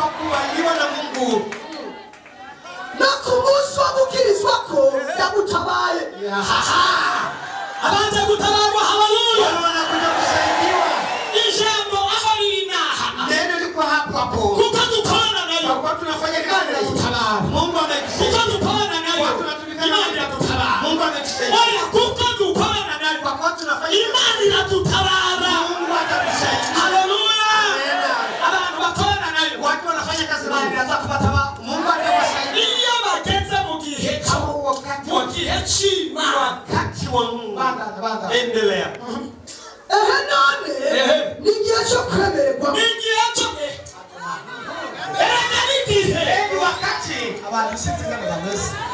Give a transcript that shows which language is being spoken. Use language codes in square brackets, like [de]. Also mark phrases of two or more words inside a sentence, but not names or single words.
[rn] no ku munsi wo gukirizwa ko ndamutabaye abanza gutabarwa haleluya ijambo aho rinaha kuko dukorana nayo [sw] tunafanya kazi na [rn] gutabara [sw] Mungu ametusaidia. [rn] kuko dukorana nayo Imana iradutabara [sw] Mungu ametusaidia. [rn] oya kuko dukorana nayo Imana iradutabara [sw] Mungu atatusaidia. [rn] haleluya abantu bakorana nayo [sw] Watu wanafanya kazi na [rn] Imana [sw] Mungu. [rn] irazakubatabara [sw] Mungu atawasaidia. [rn] iyo bageze mu gihe cy'Imana [sw] Wakati wa Mungu. [rn] bandanya [sw] Endelea. [rn] none ni igihe cyo kwemererwa ni igihe cyo ni [sw] wakati [rn] abantu sinzi ngo bameze